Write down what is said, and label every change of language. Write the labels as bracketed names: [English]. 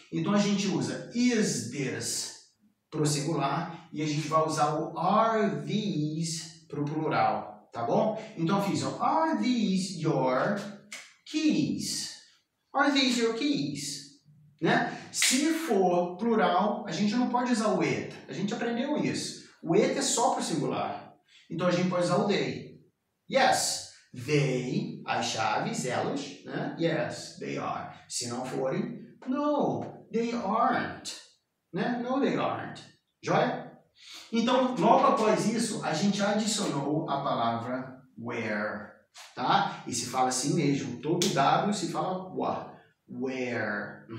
[Portuguese] Então a gente usa [English] is this [Portuguese] para o singular e a gente vai usar o [English] are these [Portuguese] para o plural, tá bom? Então eu fiz, ó, [English] are these your keys? Are these your keys? [Portuguese] Né? Se for plural, a gente não pode usar o it. A gente aprendeu isso. O it é só para o singular. Então a gente pode usar o they. [English] Yes, they, [Portuguese] as chaves, elas, né? [English] Yes, they are. [Portuguese] Se não forem, [English] no, they aren't. [Portuguese] Né? [English] No, they aren't. [Portuguese] Joia? Então, logo após isso, a gente adicionou a palavra where. Tá? E se fala assim mesmo, todo W se fala where.